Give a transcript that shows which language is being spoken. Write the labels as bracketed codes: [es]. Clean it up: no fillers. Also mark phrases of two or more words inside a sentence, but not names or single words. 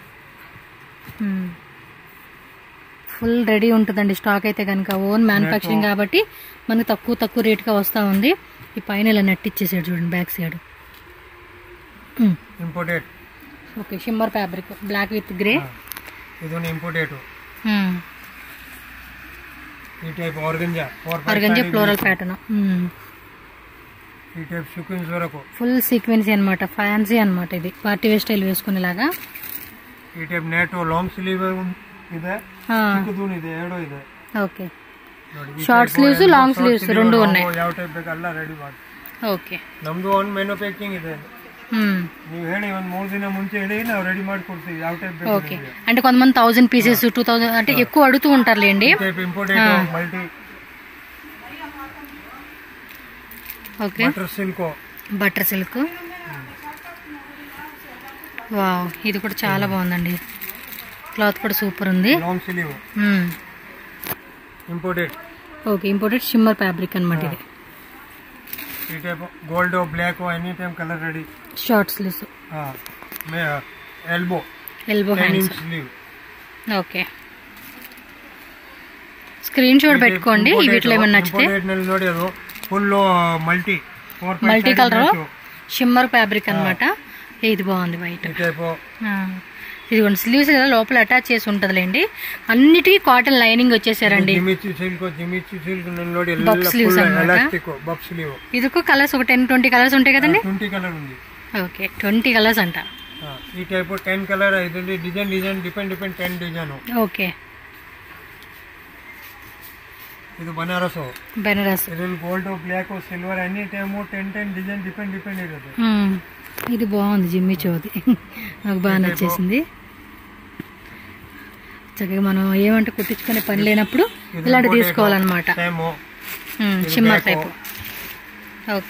[en] full ready [te] ఉంటుందండి స్టాక్ అయితే కనుక. [en] own manufacturing [te] కాబట్టి మనకి తక్కువ రేట్గా వస్తూ ఉంది. ఈ పైన ఇలా నెట్ ఇచ్చేసాడు చూడండి [en] back side. [te] ఇంపోర్టెడ్. [en] okay, shimmer fabric black with grey. [kn] ಇದೊಂದು ಇಂಪೋರ್ಟೆಡ್. ಈ [en] type organza floral pattern. [te] ఈ [en] type sequence [te] వరకు [en] full sequence [te] అన్నమాట, ఫ్యాన్సీ అన్నమాట. ఇది [en] party wear style [te] వేసుకునేలాగా. [kn] ಈ [en] type net long sleeve [kn] ಇದೆ, ಚಿಕ್ಕದೂನು ಇದೆ, ಎರಡು ಇದೆ. [te] ఓకే, [en] short sleeves long sleeves [te] రెండు ఉన్నాయి. [kn] ಯಾವ ಟೈಪ್ ಬೇಕಲ್ಲ ರೆಡಿ ಮಾಡಿ. [te] ఓకే, [kn] ನಮ್ದು ಒಂದು ಮ್ಯಾನುಫ್ಯಾಕ್ಚರಿಂಗ್ ಇದೆ. ನೀವು ಹೇಳಿ ಒಂದು 3 ದಿನ ಮುಂಚೆ ಹೇಳಿ ನಾವು రెడీ ಮಾಡಿ ಕೊಡ್ತೀವಿ ಯಾವ టైప్ ಬೇಕು. [te] ఓకే, అంటే కొంతమంది 1000 పీసెస్ 2000 అంటే ఎక్కువ అడుగుతూ ఉంటారులేండి. [en] type imported multi. okay, butter silk. [te] వావ్, ఇది కూడా చాలా బాగుందండి. క్లాత్ కూడా సూపర్ ఉంది. [en] long sleeve imported. okay, imported shimmer fabric [te] అన్నమాట ఇది. [en] ఈ type gold black any time colour ready. short sleeves. ఎల్బో హ్యాండ్స్. స్లీవ్. [te] ఓకే, [en] screenshot [te] పెట్టుకోండి వీటిలో ఏమన్నా నచ్చితే. [kn] ನೋಡಿ ಅದು ఫుల్ [en] multi colour shimmer fabric [te] అన్నమాట. ఇది బాగుంది వైట్. ఇదిగోండి స్లీవ్స్ కదా లోపల అటాచ్ చేసి ఉంటదిలేండి. అన్నిటికీ [en] cotton lining [te] వచ్చేసారండి. [en] bub sleeves [te] అన్నమాట. ఇదికు కలర్స్ ఒక 10-20 కలర్స్ ఉంటాయి కదండి. 20 కలర్ ఉంది. ఓకే, 20 కలర్స్ అంట. ఈ టైప్ 10 కలర్ ఇది [en] design depend [te] 10 డిజైన్. ఓకే, [kn] ಇದು ಬನಾರಸ್. ಇದರಲ್ಲಿ [en] gold black silver any time 10 design depend [kn] ఇರುತ್ತೆ. [te] ఇది బాగుంది జిమ్మి చోది, నాకు బాగా నచ్చేసింది. చక్కగా మనం ఏమంటే కుట్టించుకునే పని లేనప్పుడు ఇలాంటి తీసుకోవాలన్నమాట. [en] shimmer type. okay,